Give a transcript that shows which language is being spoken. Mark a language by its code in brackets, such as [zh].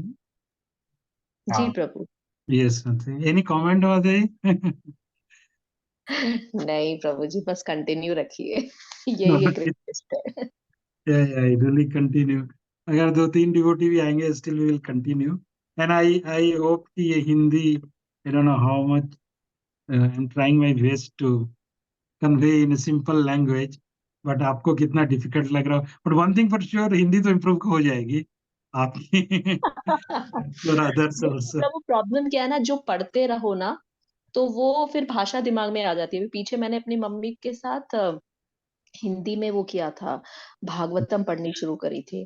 [hi] जी हाँ। प्रभु। [en] Yes. Any comment वादे? [hi] नहीं प्रभु जी, बस कंटिन्यू रखिए। यही एक रिक्वेस्ट है। [en] really continue. [hi] अगर 2-3 डिवोटी भी आएंगे, [en] still we will continue. And I hope [hi] कि ये Hindi, [en] I don't know how much, I'm trying my best to convey in a simple language, but [hi] आपको कितना डिफिकल्ट लग रहा हो. [en] But one thing for sure, [hi] Hindi तो इम्प्रूव हो जाएगी आपकी. और अदर्स देखिए [en] also. [hi] प्रभु, प्रॉब्लम क्या है ना, जो पढ़ते रहो ना तो वो फिर भाषा दिमाग में आ जाती है। अभी पीछे मैंने अपनी मम्मी के साथ हिंदी में वो किया था, भागवतम पढ़नी शुरू करी थी।